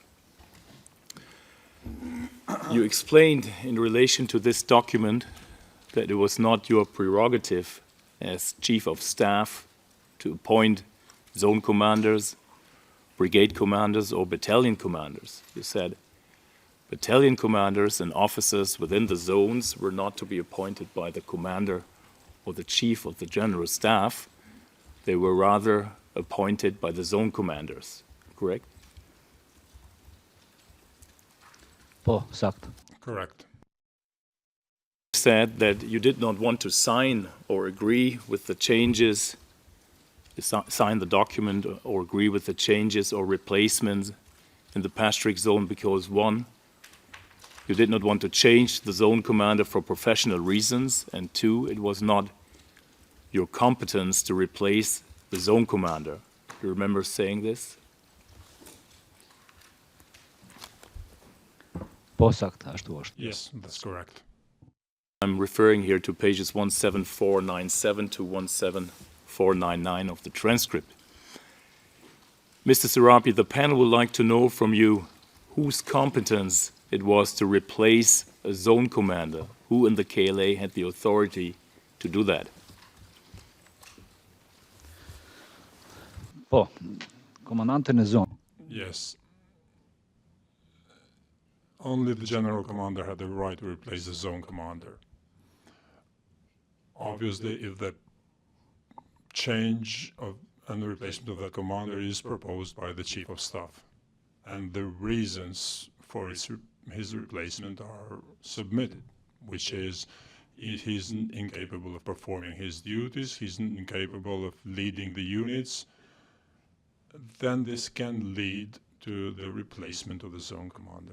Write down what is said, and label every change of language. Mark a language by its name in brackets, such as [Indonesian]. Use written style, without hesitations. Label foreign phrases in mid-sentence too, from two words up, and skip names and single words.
[English] You explained in relation to this document that it was not your prerogative as chief of staff to appoint zone commanders, brigade commanders, or battalion commanders. You said battalion commanders and officers within the zones were not to be appointed by the commander or the chief of the general staff. They were rather appointed by the zone commanders, correct? [Albanian] Po, sakt. [English] Correct. Said that you did not want to sign or agree with the changes, sign the document or agree with the changes or replacements in the Pastrik zone because, one, you did not want to change the zone commander for professional reasons, and two, it was not your competence to replace the zone commander. Do you remember saying this? [Albanian] Po, sakt, ashtu është. [English] Yes, that's correct. I'm referring here to pages 17497 to 17499 of the transcript. Mr. Serapi, the panel would like to know from you whose competence it was to replace a zone commander. Who in the KLA had the authority to do that? [Albanian] Po, komandantën e zonë. [English] Yes. Only the general commander had the right to replace the zone commander. Obviously, if the change of and the replacement of that commander is proposed by the chief of staff, and the reasons for his replacement are submitted, which is he's incapable of performing his duties, he's incapable of leading the units, then this can lead to the replacement of the zone commander.